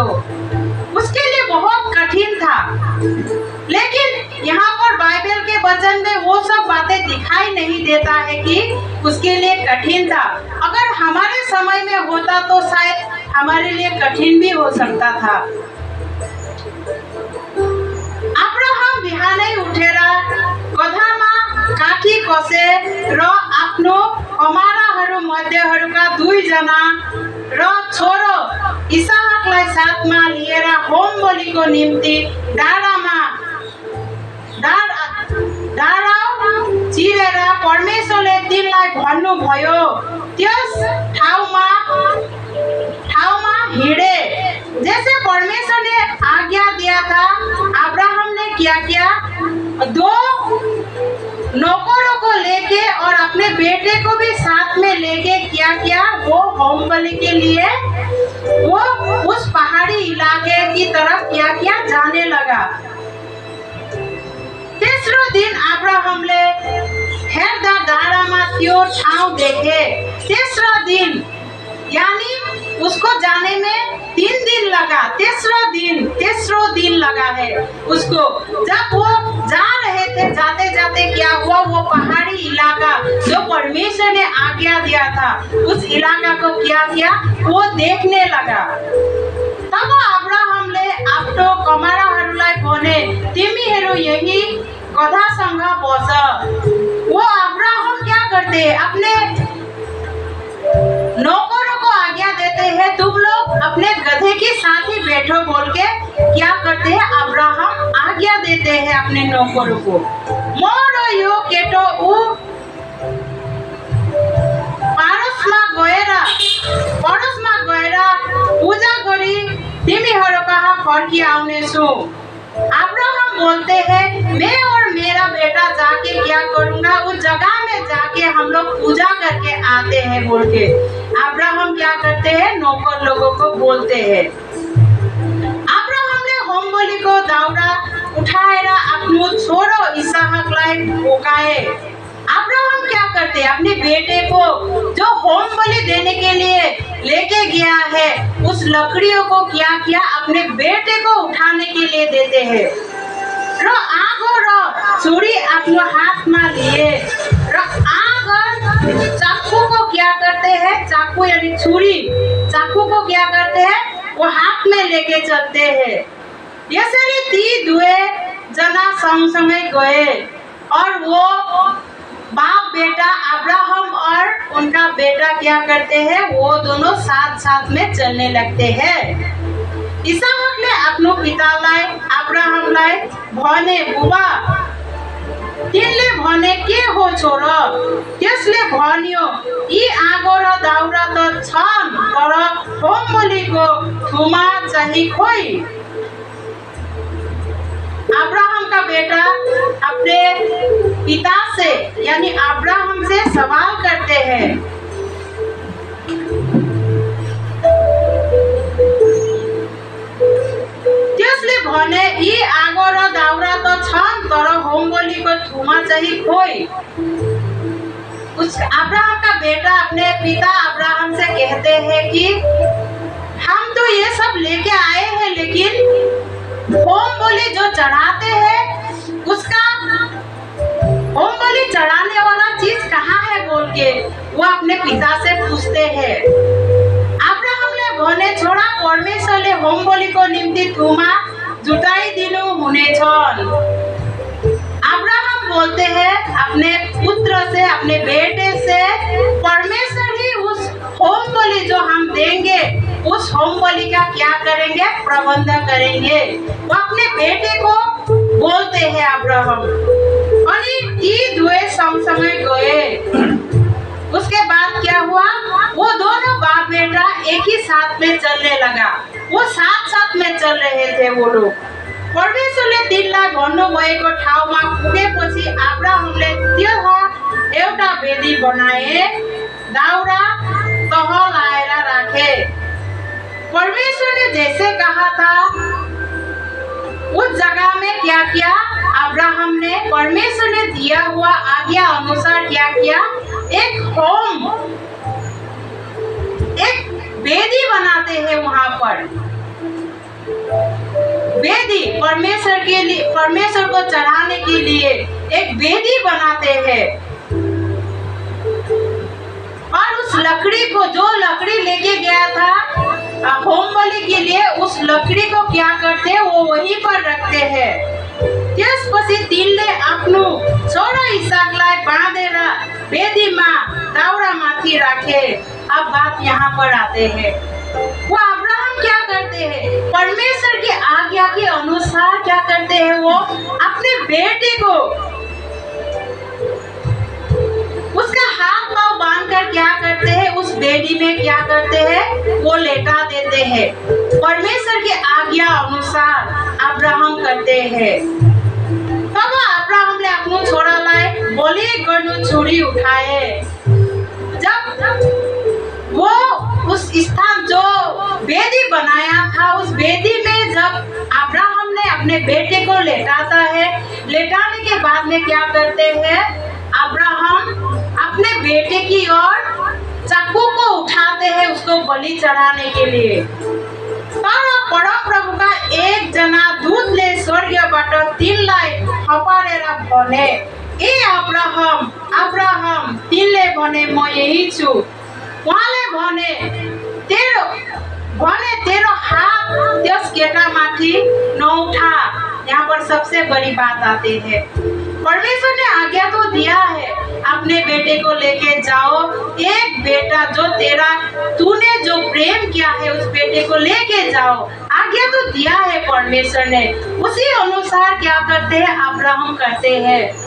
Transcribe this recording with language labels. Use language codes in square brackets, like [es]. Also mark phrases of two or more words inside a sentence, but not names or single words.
[hi] उसके लिए बहुत कठिन था, लेकिन यहाँ पर बाइबल के वचन में वो सब बातें दिखाई नहीं देता है कि उसके लिए कठिन था। अगर हमारे समय में होता तो शायद हमारे लिए कठिन भी हो सकता था। [ne] अब्राहम बिहानै उठेर गधामा काठी कसे र आफ्नो कमाराहरू मध्येहरूका 2 जना र छोरो इसाकलाई साथमा लिएर होम बलिको निम्ति डाँडा चिरेर परमेश्वरले तिनलाई भन्नुभयो त्यस ठाउँमा हिँडे। [hi] जैसे परमेश्वर ने आज्ञा दिया था, अब्राहम ने क्या किया, 2 नौकरों को लेके और अपने बेटे को भी साथ में लेके क्या किया, वो होम बलि के लिए वो उस पहाड़ी इलाके की तरफ क्या किया, जाने लगा। [ne] तेस्रो दिन अब्राहमले हेर्दा डाँडामा त्यो ठाउँ देखे। [hi] तेस्रो दिन यानी उसको जाने में 3 दिन लगा। तेस्रो दिन लगा है उसको। जब वो जा रहे थे, जाते जाते क्या हुआ, वो पहाड़ी इलाका जो परमेश्वर ने आज्ञा दिया था, उस इलाका को क्या किया, वो देखने लगा। [ne] तब अब्राहम यही गधा संघा बस। [hi] वो अब्राहम क्या करते हैं, अपने नौकरों को आज्ञा देते हैं, तुम लोग अपने गधे के साथ ही बैठो बोल के क्या करते हैं, अब्राहम आज्ञा देते हैं अपने नौकरों को। [ne] मोरो यो केटो उ पड़ोसमा गएर पूजा गरी तिमीहरू कहाँ फर्की आउने छु। [hi] अब्राहम बोलते हैं मैं और मेरा बेटा जाके क्या करूंगा, उस जगह में जाके हम लोग पूजा करके आते हैं बोल के अब्राहम क्या करते हैं, नौकर लोगों को बोलते हैं। [ne] अब्राहम ने होम बलि को दाउरा उठाएर आफ्नो छोरो इसहाकलाई बोकाए। [hi] अब्राहम क्या करते हैं, अपने बेटे को जो होम बलि देने के लिए लेके गया है उस लकड़ियों को क्या किया, अपने बेटे को उठाने के लिए देते हैं। [ne] र आगो र छुरी आफ्नो हाथमा लिए [hi] र आग और चाकू को क्या करते हैं, चाकू यानी छुरी, चाकू को क्या करते हैं, वो हाथ में लेके चलते हैं। [ne] यसरी ती दुए जना सँगसँगै गए [hi] और वो बाप बेटा अब्राहम और उनका बेटा क्या करते हैं, वो दोनों साथ साथ में चलने लगते हैं। [ne] इसहाकले आफ्नो पितालाई अब्राहमलाई भने बुबा तिनले भने के हो छोरो, त्यसले भन्यो यी आगो र दाउरा त छन् तर होम बलिको थुमा चाहिँ खोइ। [hi] अब्राहम का बेटा अपने पिता से यानी अब्राहम से सवाल करते हैं, [ne] त्यसले भने यी आगो र दाउरा त छन् तर होम बलिको थुमा चाहिँ खोइ। [hi] उस अब्राहम का बेटा अपने पिता अब्राहम से कहते हैं कि हम तो ये सब लेके आए हैं लेकिन होम बलि जो चढ़ाते हैं उसका होम बलि चढ़ाने वाला चीज कहाँ है बोल के वो अपने पिता से पूछते हैं। [ne] अब्राहम ने भने छोरा परमेश्वरले होम बलिको निम्ति थुमा जुटाइदिनु हुनेछ। [hi] अब्राहम बोलते हैं अपने पुत्र से, अपने बेटे से, परमेश्वर ही उस होम बलि जो हम देंगे उस होम बलि का क्या करेंगे, प्रबंध करेंगे। वो अपने बेटे को बोलते हैं अब्राहम। और ये [ne] दुए सँगसँगै गए। [hi] उसके बाद क्या हुआ, वो दोनों बाप बेटा एक ही साथ में चलने लगा। वो साथ साथ में चल रहे थे वो लोग। [ne] परमेश्वरले तिनलाई भन्नुभएको ठाउँमा पुगेपछि अब्राहमले त्यहाँ एउटा वेदी बनाए, दाउरा तह लाएर राखे। [hi] परमेश्वर ने जैसे कहा था उस जगह में क्या किया, अब्राहम ने परमेश्वर ने दिया हुआ आज्ञा अनुसार क्या किया, एक वेदी बनाते हैं वहां पर। वेदी परमेश्वर के लिए, परमेश्वर को चढ़ाने के लिए एक वेदी बनाते हैं। और उस लकड़ी को, जो लकड़ी लेके गया था होम बलि के लिए, उस लकड़ी को क्या करते हैं, वो वहीं पर रखते हैं। [ne] त्यसपछि तिनले आफ्नो छोरा इसहाकलाई बाँधेर वेदीमा दाउरामाथि राखे। [hi] अब बात यहाँ पर आते हैं, वो अब्राहम क्या करते हैं, परमेश्वर की आज्ञा के अनुसार क्या करते हैं, वो अपने बेटे को उसका हाथ पांव बांधकर क्या करते हैं, उस बेदी में क्या करते हैं, वो लेटा देते हैं। परमेश्वर की आज्ञा अनुसार अब्राहम करते हैं। [ne] तब अब्राहमले आफ्नो छोरालाई बलि गर्नु छुरी उठाए। [hi] जब वो उस स्थान जो वेदी बनाया था, उस वेदी में जब अब्राहम ने अपने बेटे को लेटाता है, लेटाने के बाद में क्या करते हैं, अब्राहम अपने बेटे की ओर चाकू को उठाते हैं उसको बलि चढ़ाने के लिए। [ne] तर परम प्रभु का एक जना दूतले स्वर्गबाट तिनलाई थपारेर भने, ए अब्राहम अब्राहम, तिनले भने म यही छु। उहाँले भने तेरो हात त्यस केटामाथि नउठा। [hi] यहाँ पर और सबसे बड़ी बात आती है। परमेश्वर ने आज्ञा तो दिया है, अपने बेटे को लेके जाओ, एक बेटा जो तेरा तूने जो प्रेम किया है उस बेटे को लेके जाओ। आज्ञा तो दिया है परमेश्वर ने, उसी अनुसार क्या करते हैं अब्राहम करते हैं।